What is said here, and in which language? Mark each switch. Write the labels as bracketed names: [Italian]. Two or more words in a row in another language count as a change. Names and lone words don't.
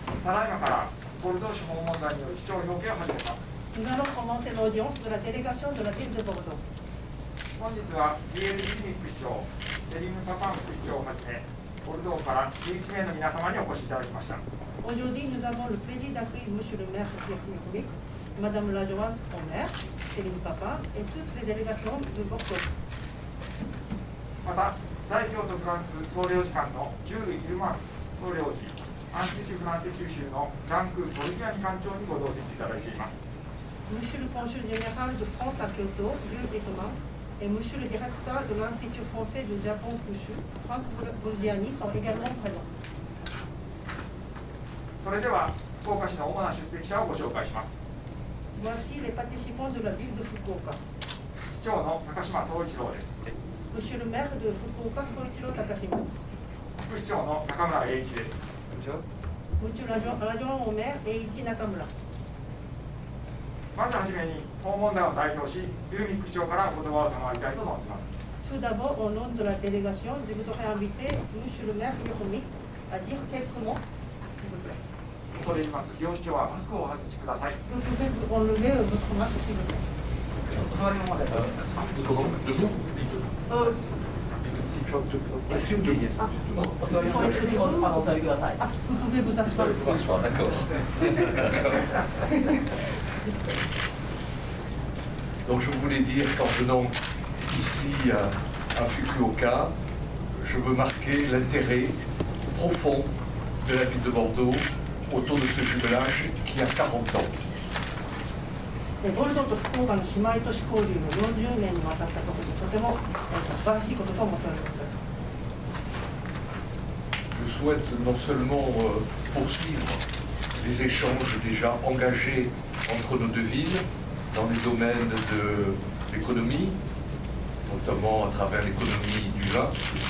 [Japanese] ただいまからボルドー市訪問団による基調表記を始めます。 [French] Nous allons commencer l'audience de la délégation de la ville de Bordeaux. [Japanese] 本日は DL リミック市長、セリム・パパン副市長をはじめ、ボルドーから11名の皆様にお越しいただきました。 [French] Aujourd'hui, nous avons le plaisir d'accueillir Monsieur le maire Pierre Mikovic, Madame l'adjointe au maire, Céline Papin, et toutes les délégations de Bordeaux. [Japanese] また、在京都フランス総領事館のジュール・イルマン総領事、アンティチュ・フランセ九州のフランク・ボルギアニ館長にご同席いただいています。 [French] Monsieur le consul général de France à Kyoto, Jules Ekman, et Monsieur le directeur de l'Institut français du Japon Kyushu, Franck Bolgiani, sont également présents. [Japanese] それでは、福岡市の主な出席者をご紹介します。 [French] Voici les participants de la ville de Fukuoka. [Japanese] 市長の高島総一郎です。 [French] Monsieur le maire de Fukuoka, Soichiro Takashima. [Japanese] 副市長の中村栄一です。 [French] Monsieur l'adjoint au maire, Eiichi Nakamura. [Japanese] まずはじめに訪問団を代表し、リューミック市長からお言葉を賜りたいと思います。 [French] Tout d'abord, au nom de la délégation, je voudrais inviter Monsieur le maire Mikovic à dire quelques mots, s'il vous plaît. [Japanese] 恐れ入ります。両市長はマスクをお外しください。 [French] Vous pouvez vous enlever votre masque, s'il vous plaît. [Japanese] お座りのままで。お座りください。 [French] Vous pouvez vous asseoir. D'accord. Donc je voulais dire qu'en venant ici à Fukuoka, je veux marquer l'intérêt profond de la ville de Bordeaux autour de ce jumelage qui a 40 ans. [Japanese] ボルドーと福岡の姉妹都市交流の40年にわたったことでとても素晴らしいことと思っております。 [French] Je souhaite non seulement poursuivre les échanges déjà engagés entre nos deux villes dans les domaines de l'économie, notamment à travers l'économie du vin, aussi